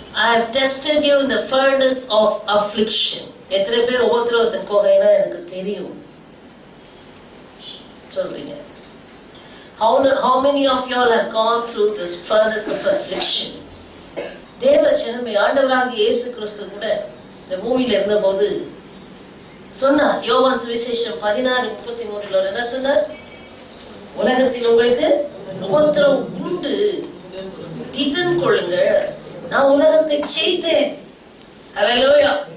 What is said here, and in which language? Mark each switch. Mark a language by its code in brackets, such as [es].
[en] I have tested you in the furnace of affliction. [ta] எத்தனை பேர் உபத்திரவத்தின் குகைனா எனக்கு தெரியும் சொல்றீங்க? [en] How many of you all have gone through this furnace of affliction? [ta] தேவ ஜனமே, ஆண்டவராகிய இயேசு கிறிஸ்து கூட இந்த பூமியில இருந்தபோது சொன்னார். யோவான் சுவிசேஷம் 16:33 என்ன சொன்னார்? உலகத்தில் உங்களுக்கு உபத்திரவம் உண்டு, திடன் கொள்ளுங்கள், நான் உலகத்தை ஜெயித்தேன். ஹல்லேலூயா.